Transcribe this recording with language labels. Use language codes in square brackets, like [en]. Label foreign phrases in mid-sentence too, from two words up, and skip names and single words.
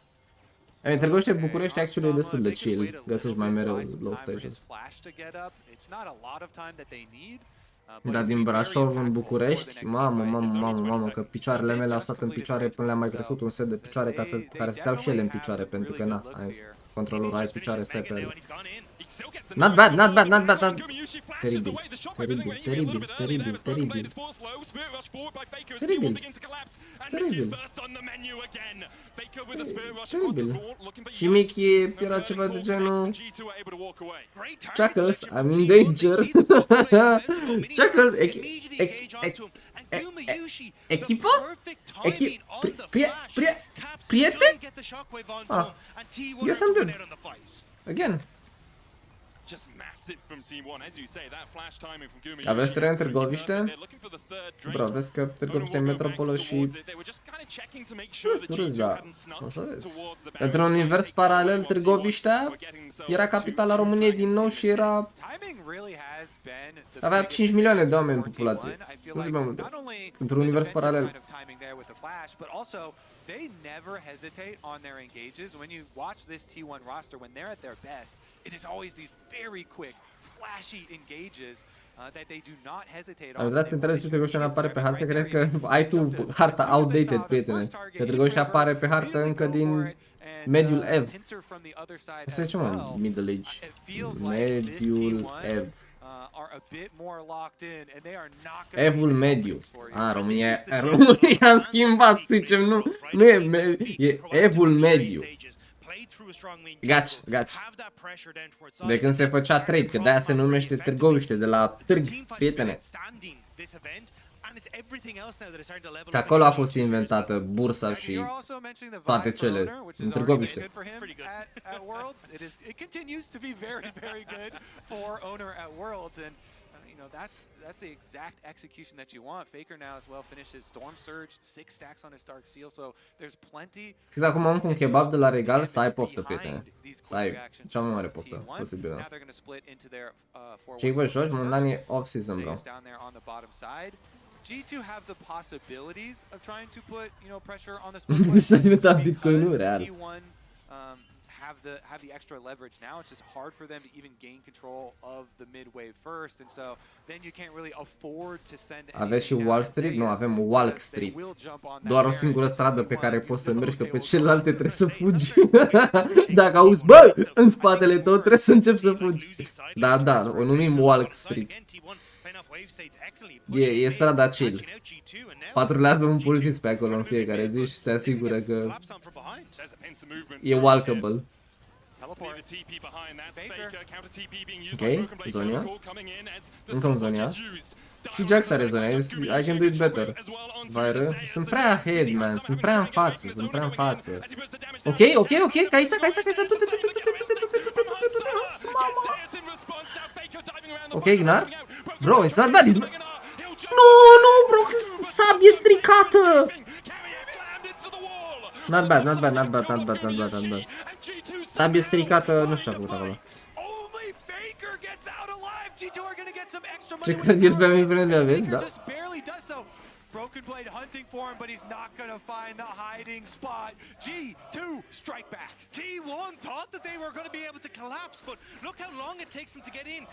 [ro] Târgoviște, București, actually e destul de chill, găsești mai mereu [en] low stages. [ro] Dar din Brașov în București, mamă, că picioarele mele au stat în picioare până le-am mai crescut un set de picioare care să steau și ele în picioare, pentru că na, controlul ai picioare, stai pe ele. [en] Not bad. [ro] Teribil. Și Mickey era ceva de genul Chuckles, [en] I'm in danger. [ro] Chuckles, echipa? Prieten? [en] Ah, yes I'm dead. Again. [ro] Aveți teren Târgoviște? Bro, vezi că Târgoviște e metropolă și... Da, o să vezi. Pentru un univers paralel, Târgoviștea era capitala României din nou și era... Avea 5 milioane de oameni în populație. Nu zic mai multe. Într-un univers paralel. [en] They never hesitate on their engages. When you watch this T1 roster, when they're at their best, it is always these very quick, flashy engages that they do not hesitate on. [ro] Am dat întreb ce Târgoviște apare pe hartă, cred că ai tu harta outdated, prietene. Că Târgoviște apare pe hartă încă din mediul Ev. Asta e ce mă? [en] Middle Age. [ro] Mediul Ev. Evul mediu. România am schimbat, zicem, nu e Evul mediu. Gaci. De când se făcea trade, că de-aia se numește Târgoviște, de la târg, prietene. Că acolo a fost inventată bursa și toate cele în Târgoviște. [en] That's the exact execution that you want. Faker now as well finishes Storm Surge, 6 stacks on his Dark Seal, so there's plenty. [ro] Și acum am un kebab de la Regal, să ai poftă, prietene. Să ai cea mai mare poftă posibilă. Ce-i voi joci? Mondan e off-season, bro. [en] G2 have the possibilities of trying to put, pressure on the split. [ro] S-a inventat Bitcoin-ul, real. [en] Have the extra leverage now. It's just hard for them to even gain control of the mid wave first, and so then you can't really afford to send. [ro] Aveți și Wall Street? Nu, avem Walk Street. Doar o singură stradă pe care poți să mergi, că pe celelalte trebuie să fugi. Dacă auzi, bă, în spatele tău, trebuie să începi să fugi. Da, o numim Walk Street. E strada chill. Patrulează un polițist pe acolo în fiecare zi și se asigură că e walkable. Ok, Zonia. Încă un Zonia. Și Jax are Zonia, [en] I can do it better. [ro] Sunt prea [en] ahead, man, [ro] sunt prea în față, Ok, Caisa, ok, Gnar. [en] Bro, it's not bad, [ro] Nu, bro, că sabie stricată! [en] Not bad. [ro] Sabie stricată, nu știu ce a făcut acolo. Ce credeți pe mine, aveți, da? [en] Broken Blade hunting for him, but he's not going to find the hiding spot. G2 strike back. T1 thought that they were going to be able to collapse, but look how long it takes them to get in.